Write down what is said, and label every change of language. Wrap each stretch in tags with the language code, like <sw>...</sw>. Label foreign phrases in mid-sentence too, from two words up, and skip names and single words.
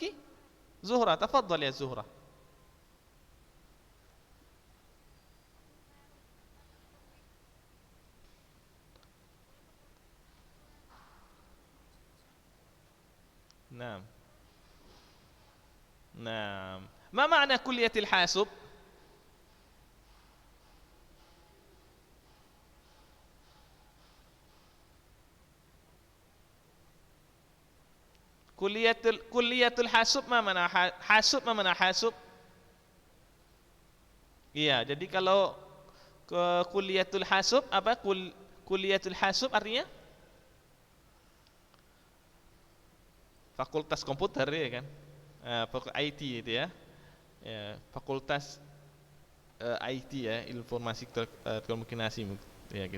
<ar>زهرة. تفضل يا زهرة. نعم. ما معنى كلية الحاسب؟ كلية الحاسب,</ar> <id>mana hasub, mana hasub? Iya, jadi kalau ke</id> <ar>كلية الحاسب</ar> <id>apa?</id> <ar>كلية الحاسب</ar> <id>artinya fakultas komputer ya kan? IT itu ya. Fakultas IT ya, informasi telekomunikasi ya gitu.</id>